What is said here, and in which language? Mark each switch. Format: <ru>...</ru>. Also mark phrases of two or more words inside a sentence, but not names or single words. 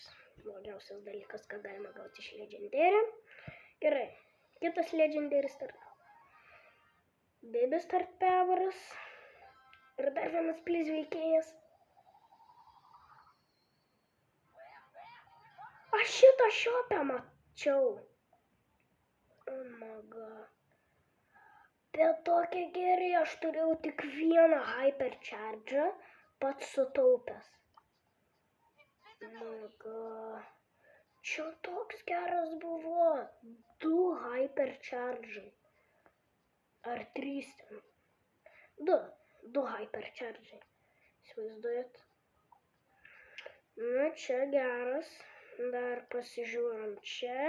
<lt>Blogiausias dalykas, ką galima gauti iš Legendary. Gerai. Kitas</lt> <en>Legendary Star Baby Star Powers.</en> <lt>Ir dar vienas please veikėjas. Aš šitą šiopę mačiau.</lt> <en>Oh my god.</en> <lt>Bet tokie geri, aš turėjau tik vieną Hypercharge'ą, pats sutaupęs.</lt> <en>Oh my god.</en> <lt>Čia toks geras buvo. 2 Hypercharge'ai. Ar 3 ten? 2 Hypercharge'ai. Įsivaizduojat? Čia geras. Dar pasižiūrim čia.</lt>